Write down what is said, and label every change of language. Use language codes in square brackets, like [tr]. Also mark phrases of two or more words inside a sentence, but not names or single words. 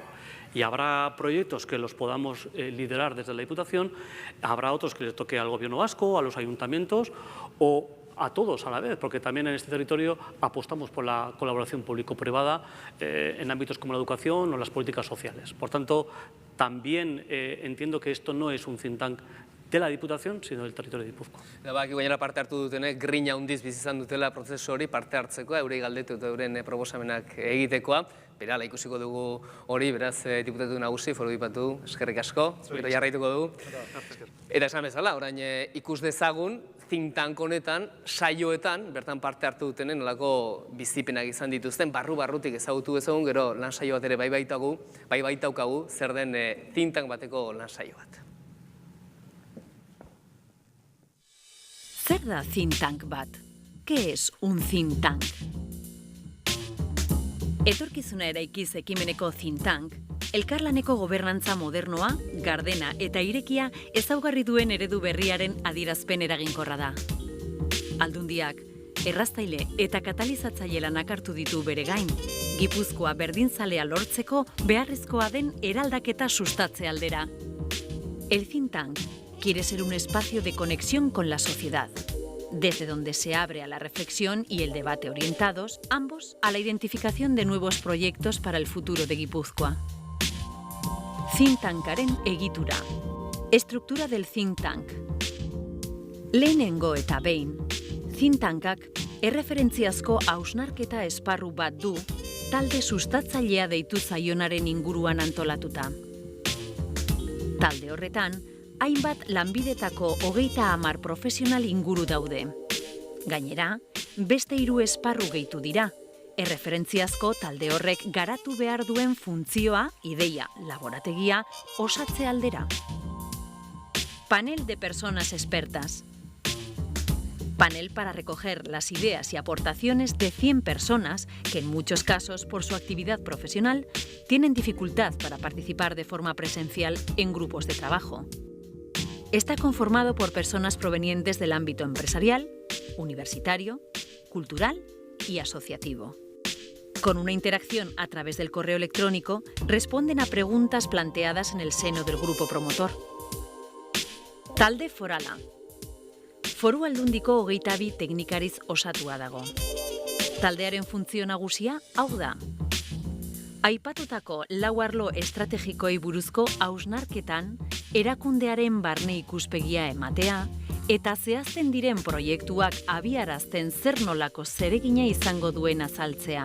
[es] Y habrá proyectos que los podamos liderar desde la Diputación, habrá otros que les toque al Gobierno vasco, a los ayuntamientos o a todos a la vez, porque también en este territorio apostamos por la colaboración público-privada en ámbitos como la educación o las políticas sociales. Por tanto, también entiendo que esto no es un [en] think tank [es] de la Diputación, sino del territorio de Gipuzkoa. [eu] Baki gainera parte hartu dutenek grina handiz bizi izan dutela prozesu hori parte hartzekoa, eurei galdetu eta euren proposamenak egitekoa. Berala ikusiko dugu hori, beraz, diputatu nagusi, foru dipatu, eskerrik asko, gero jarraituko dugu. Eta esan bezala, orain ikus dezagun, [en] think tank [eu] honetan, saioetan, bertan parte hartu dutenen, nolako bizipenak izan dituzten, barru-barrutik ezagutu ezagun, gero lan saio bat ere bai baitaukagu, zer den [en] think tank [eu] bateko lan saio bat. Zer da [en] think tank [eu] bat? [es] ¿Qué es un [en] think tank? [eu] Etorkizuna Eraikiz ekimeneko [en] think tank, [eu] elkarlaneko gobernantza modernoa, gardena eta irekia ezaugarri duen eredu berriaren adierazpen eraginkorra da. Aldundiak, erraztaile eta katalizatzaile lanak hartu ditu bere gain, Gipuzkoa berdinzalea lortzeko beharrezkoa den eraldaketa sustatze aldera. [es] El [en] think tank [es] quiere ser un espacio de conexión con la sociedad, desde donde se abre a la reflexión y el debate orientados, ambos, a la identificación de nuevos proyectos para el futuro de Gipuzkoa. [en] Think tankaren [eu] egitura. [es] Estruktura del [en] think tank. [eu] Lehenengo eta behin, [en] think tankak [eu] erreferentziazko hausnarketa esparru bat du, talde sustatzailea deitu zaionaren inguruan antolatuta. Talde horretan, hainbat lanbidetako 30 profesional inguru daude. Gainera, beste 3 esparru gehitu dira, erreferentziazko talde horrek garatu behar duen funtzioa, ideia, laborategia, osatze aldera. [es] Panel de personas expertas. Panel para recoger las ideas y aportaciones de 100 personas que en muchos casos, por su actividad profesional, tienen dificultad para participar de forma presencial en grupos de trabajo. Está conformado por personas provenientes del ámbito empresarial, universitario, cultural y asociativo. Con una interacción a través del correo electrónico, responden a preguntas planteadas en el seno del grupo promotor. [eu] Talde forala. Foru Aldundiko 22 teknikariz osatua dago. Taldearen funtzio nagusia hau da. Aipatutako 4 arlo estrategikoei buruzko hausnarketan erakundearen barne ikuspegia ematea eta zehazten diren proiektuak abiarazten zer nolako zeregina izango duen azaltzea.